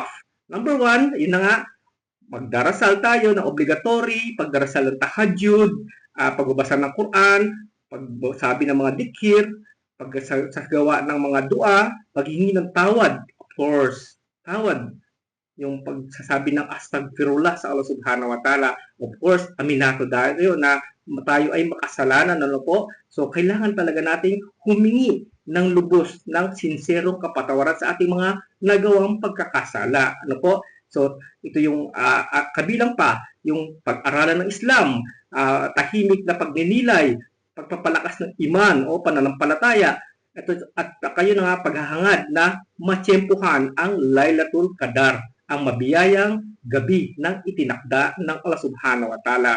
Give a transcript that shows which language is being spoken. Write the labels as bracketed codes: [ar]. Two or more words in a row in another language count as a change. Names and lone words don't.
[tl] Number 1, yun na nga, magdarasal tayo na obligatory, pagdarasal ng tahajjud, pagbabasa ng Quran, pagsabi ng mga dikir, pagsagawa ng mga dua, paghingi ng tawad, [en] of course, [tl] tawad, yung pagsasabi ng astagfirullah sa Allah [ar] سبحانه وتعالى, [en] of course, [tl] aminado tayo na tayo ay makasalanan, ano po? So, kailangan talaga nating humingi ng lubos, ng sinserong kapatawaran sa ating mga nagawang pagkakasala. Ano po? So, ito yung kabilang pa, yung pag-aralan ng Islam, tahimik na pagninilay, pagpapalakas ng iman o pananampalataya, at kayo na nga paghahangad na matsyempuhan ang Lailatul Qadar, ang mabiyayang gabi ng itinakda ng Allah [ar] سبحانه وتعالى.